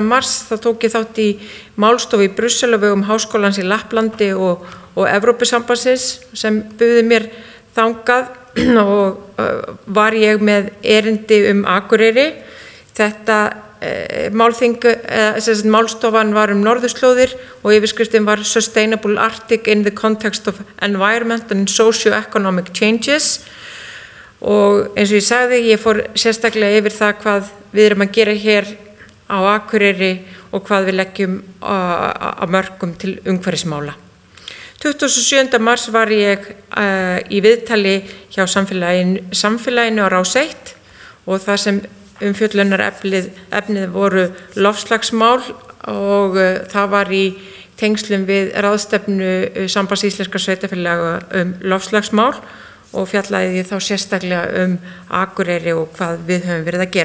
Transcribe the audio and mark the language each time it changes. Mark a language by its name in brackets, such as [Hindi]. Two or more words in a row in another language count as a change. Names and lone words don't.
[Icelandic] mars þá tók ég þátt í málstofu í Brussel á vegum Háskólans í Lapplandi og Evrópusambandsins sem buðu mér þangað og var ég með erindi Akureyri. Þetta málstofan var norðurslóðir og yfirskriftin var [English] Sustainable Arctic in the context of environment and socio-economic changes [Icelandic] og eins og ég sagði, ég fór sérstaklega yfir það hvað við erum að gera hér á Akureyri og hvað við leggjum á mörkum til umhverfismála. 27. mars var ég í viðtali hjá samfélaginu á Rás 1 og það sem umfjöllunarefnið voru loftslagsmál og það var í tengslum við ráðstefnu Sambands íslenskra sveitarfélaga loftslagsmál og fjallaði ég þá sérstaklega Akureyri og hvað við höfum verið að gera.